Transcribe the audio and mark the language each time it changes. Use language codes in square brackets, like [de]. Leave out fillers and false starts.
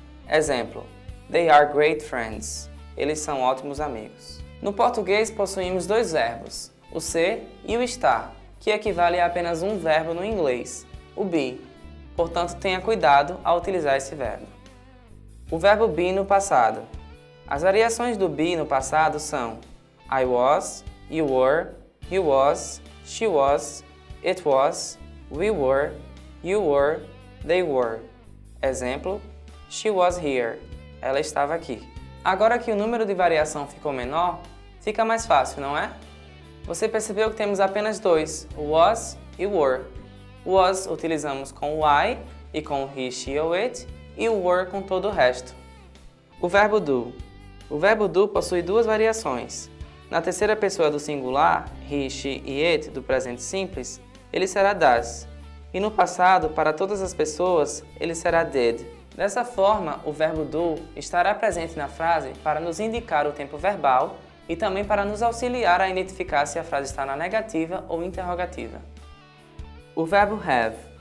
[pt] Exemplo, [en] they are great friends. [pt] Eles são ótimos amigos. No português possuímos dois verbos, o ser e o estar, que equivale a apenas um verbo no inglês, o be. Portanto, tenha cuidado ao utilizar esse verbo. O verbo be no passado. As variações do be no passado são [en] I was, you were, he was, she was, it was, we were, you were, they were. [pt] Exemplo, [en] she was here. [pt] Ela estava aqui. Agora que o número de variação ficou menor, fica mais fácil, não é? Você percebeu que temos apenas dois, o was e o were. O was utilizamos com o I e com o he, she ou it, e o were com todo o resto. O verbo do. O verbo do possui duas variações. Na terceira pessoa do singular, he, she e it, do presente simples, ele será does. E no passado, para todas as pessoas, ele será did. Dessa forma, o verbo do estará presente na frase para nos indicar o tempo verbal e também para nos auxiliar a identificar se a frase está na negativa ou interrogativa. O verbo have.